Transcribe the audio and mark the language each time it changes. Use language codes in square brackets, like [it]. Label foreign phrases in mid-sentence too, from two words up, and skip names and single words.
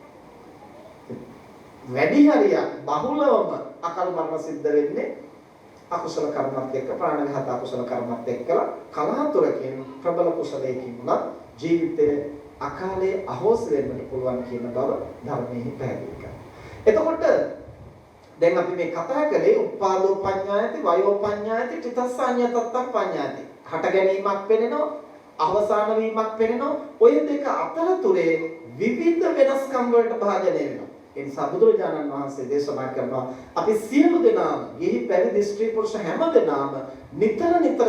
[si] වැඩි හරියක් බහුලවම අකල් මරණ සිද්ධ වෙන්නේ අකුසල කර්මත් එක්ක ප්‍රාණඝාත අකුසල කර්මත් එක්කලා කලහතුරකින් ප්‍රබල කුසලයකින් උනත් ජීවිතේ අකාලේ අහෝස් වෙන්නට පුළුවන් කියන බව ධර්මයේ පැහැදිලි කරනවා. එතකොට දැන් අපි මේ කතා කළේ [pi] උපාදෝ පඤ්ඤායති වයෝ පඤ්ඤායති ත්‍රිතස්සඤ්ඤතත්තම් පඤ්ඤායති. [si] හට ගැනීමක් වෙනෙනවා අවසාන වීමක් වෙනෙනවා. ඔය දෙක අතරතුරේ විවිධ වෙනස්කම් වලට භාජනය වෙනවා. ඒ නිසා බුදුරජාණන් වහන්සේ දේශනා කරනවා අපි සියලු දෙනාම ගිහි පැවිදි ස්ත්‍රී පුරුෂ හැම දෙනාම නිතර නිතර